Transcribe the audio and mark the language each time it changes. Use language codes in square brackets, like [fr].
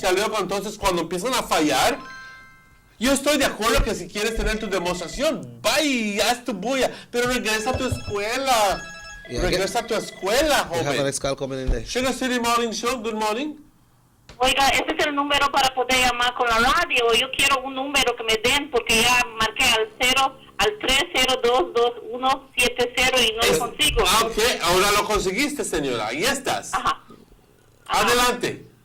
[es] Y luego entonces cuando empiezan a fallar, yo estoy de acuerdo que si quieres tener tu demostración, va y haz tu bulla, pero regresa a tu escuela. Regresa a tu escuela, joven. [en] We have an ex-call coming in there. Sugar City Morning Show, good morning. [es] Oiga, este es el número para poder llamar con la radio. Yo quiero un número que me den porque ya marqué al 3022170 y no lo consigo. Ah, ok, ahora lo conseguiste, señora. Ahí estás. Ajá. Adelante.